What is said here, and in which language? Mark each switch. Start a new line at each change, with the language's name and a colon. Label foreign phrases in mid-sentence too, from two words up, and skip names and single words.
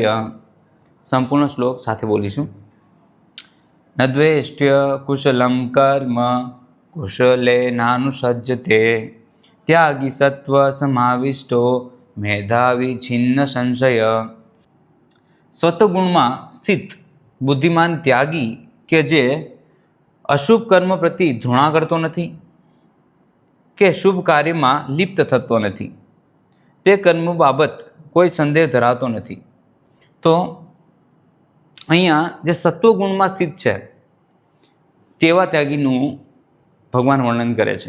Gujarati: સંપૂર્ણ શ્લોક સાથે બોલીશું।
Sanskrit: न द्वेष्ट्य कुशलम कर्म, कुशले नानुसज्जते, त्यागी सत्व समाविष्टो, मेधावी छिन्न संशय।
Gujarati: सत्वगुणમાં સ્થિત બુદ્ધિમાન ત્યાગી કે જે અશુભ કર્મ પ્રતિ ધૃણા કરતો નથી કે શુભ કાર્યમાં લિપ્ત થતો નથી, તે કર્મ બાબત કોઈ સંદેહ ધરાવતો નથી। તો અહીંયા જે સત્વગુણમાં સ્થિત છે તેવા ત્યાગીનું ભગવાન વર્ણન કરે છે।